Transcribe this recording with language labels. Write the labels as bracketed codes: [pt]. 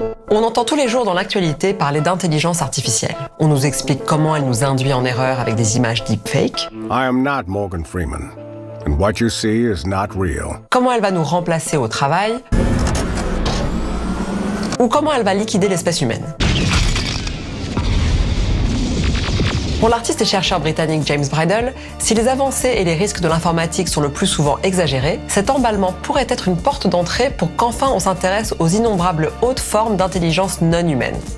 [fr] On entend tous les jours dans l'actualité parler d'intelligence artificielle. On nous explique comment elle nous induit en erreur avec des images deepfakes. [en] I am not Morgan Freeman, and what you see is not real. [fr] Comment elle va nous remplacer au travail. Ou comment elle va liquider l'espèce humaine. Pour l'artiste et chercheur britannique James Bridle, si les avancées et les risques de l'informatique sont le plus souvent exagérés, cet emballement pourrait être une porte d'entrée pour qu'enfin on s'intéresse aux innombrables hautes formes d'intelligence non humaine.